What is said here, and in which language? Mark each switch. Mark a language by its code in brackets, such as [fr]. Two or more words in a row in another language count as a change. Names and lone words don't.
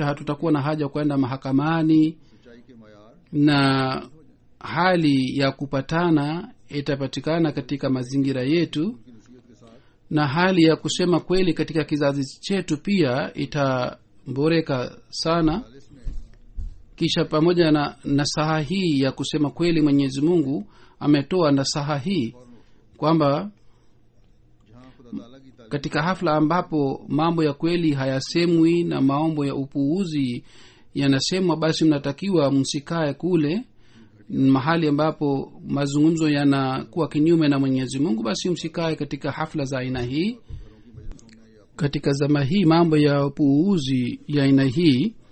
[sw] Hatutakuwa na haja kwenda mahakamani, na hali ya kupatana itapatikana katika mazingira yetu, na hali ya kusema kweli katika kizazi chetu pia itaboreka sana. kisha pamoja na nasaha hii ya kusema kweli mwenyezi mungu ametoa nasaha hii kwamba [ur] جہاں خدا تعالیٰ کی تعریف [sw] katika hafla ambapo mambo ya kweli hayasemwi na mambo ya upuuzi yanasemwa basi mnatakiwa msikae kule mahali ambapo mazungumzo yanakuwa kinyume na mwenyezi mungu basi msikae katika hafla za aina hii katika zama hii mambo ya upuuzi ya aina hii